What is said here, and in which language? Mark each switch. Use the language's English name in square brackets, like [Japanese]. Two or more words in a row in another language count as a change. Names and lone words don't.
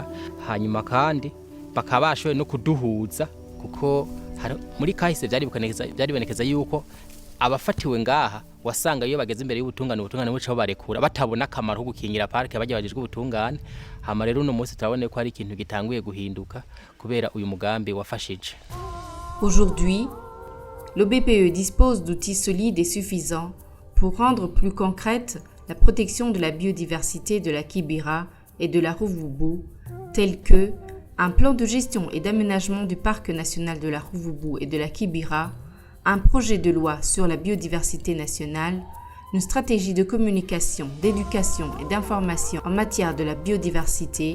[Rundi] Hanyuma kandi bakabashoye no kuduhuza, kuko muri kahise byaribonekeza yuko abafatiwe ngaha wasanga iyo bageze imbere y'ubutungane bucaho barekura batabona akamaro ko gukingira parike bagejejwe ubutungane. Hama rero uno munsi turabone ko ari ikintu gitanguye guhinduka kubera uyu mugambi wafashije. [French] Aujourd'hui, l'OBPE dispose d'outils solides et suffisants pour rendre plus concrète la protection de la biodiversité de la Kibira et de la Ruvubu, tels que un plan de gestion et d'aménagement du parc national de la Ruvubu et de la Kibira, un projet de loi sur la biodiversité nationale, une stratégie de communication, d'éducation et d'information en matière de la biodiversité,